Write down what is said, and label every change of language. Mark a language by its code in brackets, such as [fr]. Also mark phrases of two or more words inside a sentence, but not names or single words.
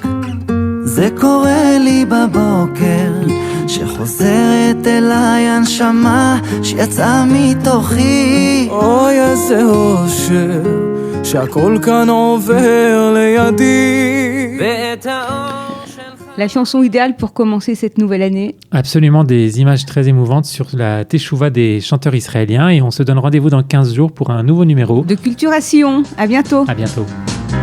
[he] זה קורה לי בבוקר, שחוזרת אליי הנשמה שיצאה מתוכי. אוי איזה אושר, שהכל כאן עובר לידי. ואת האור [fr] La chanson idéale pour commencer cette nouvelle année. Absolument, des images très émouvantes sur la teshuva des chanteurs israéliens, et on se donne rendez-vous dans 15 jours pour un nouveau numéro de Culturation. À bientôt. À bientôt.